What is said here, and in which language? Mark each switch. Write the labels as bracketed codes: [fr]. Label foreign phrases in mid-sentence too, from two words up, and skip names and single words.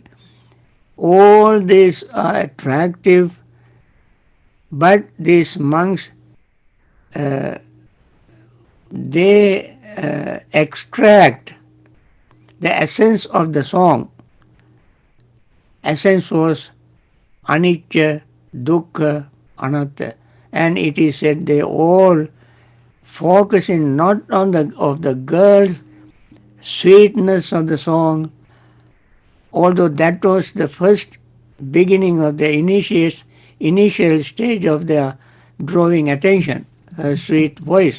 [en] All these are attractive, but these monks, they extract the essence of the song. Essence was [pi] anicca, dukkha, anatta, [en] and it is said they all focusing not on the girl's sweetness of the song, although that was the first beginning of the initial stage of their drawing attention, her sweet voice.